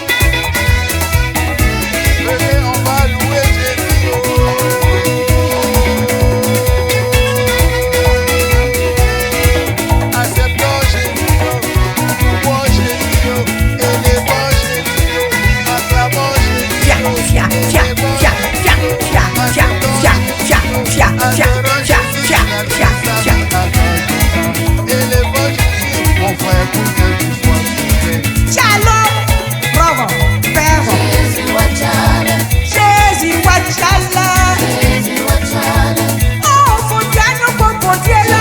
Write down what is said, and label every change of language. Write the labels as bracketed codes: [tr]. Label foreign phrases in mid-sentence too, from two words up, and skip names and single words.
[fr] Venez, on va louer Jésus. Acceptons Jésus, louons Jésus, élevons Jésus, acclamons Fia, Jésus. [ee] fia, fia, fia, fia, fia, fia, fia, fia, fia, fia, fia, fia, fia, fia. [fr] Élevons Jésus, mon frère, pour que tu sois sauvé. Shalom, bravo, bravo. Jésus, Wachala. Oh, faut bien nous composer là.